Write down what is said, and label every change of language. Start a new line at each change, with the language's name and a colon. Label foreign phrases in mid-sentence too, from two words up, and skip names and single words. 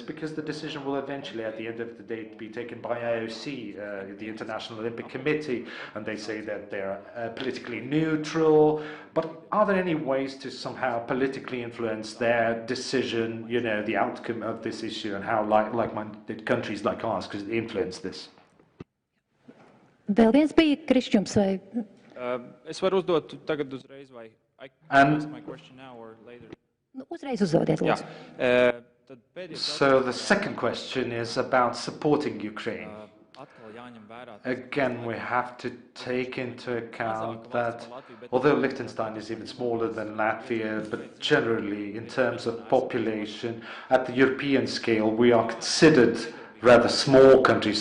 English: Because the decision will eventually, at the end of the day, be taken by IOC, the International Olympic Committee, and they say that they're politically neutral. But are there any ways to somehow politically influence their decision, you know, the outcome of this issue, and how like-minded countries like ours could influence this?
Latvian: Vēl viens bija Krišķums vai? Es varu uzdot tagad uzreiz, vai
English: I can ask my question now or later?
Latvian: Uzreiz uzdodiet, lūdzu.
English: So the second question is about supporting Ukraine. Again, we have to take into account that although Liechtenstein is even smaller than Latvia, but generally in terms of population, at the European scale, we are considered rather small countries.